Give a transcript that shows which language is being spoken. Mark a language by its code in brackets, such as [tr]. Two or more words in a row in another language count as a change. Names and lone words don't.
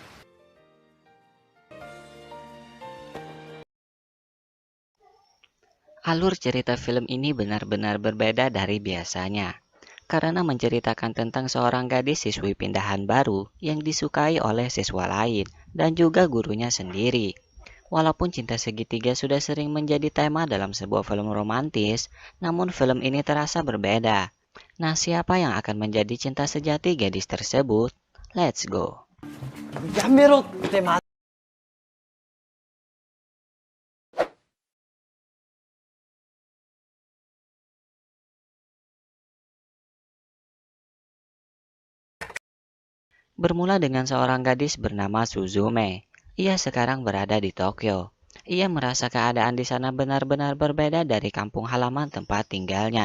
[id] Alur cerita film ini benar-benar berbeda dari biasanya, karena menceritakan tentang seorang gadis siswi pindahan baru yang disukai oleh siswa lain dan juga gurunya sendiri. Walaupun cinta segitiga sudah sering menjadi tema dalam sebuah film romantis, namun film ini terasa berbeda. Nah, siapa yang akan menjadi cinta sejati gadis tersebut? [en] Let's go! [ja] やめろってま [id] Bermula dengan seorang gadis bernama Suzume. Ia sekarang berada di Tokyo. Ia merasa keadaan di sana benar-benar berbeda dari kampung halaman tempat tinggalnya.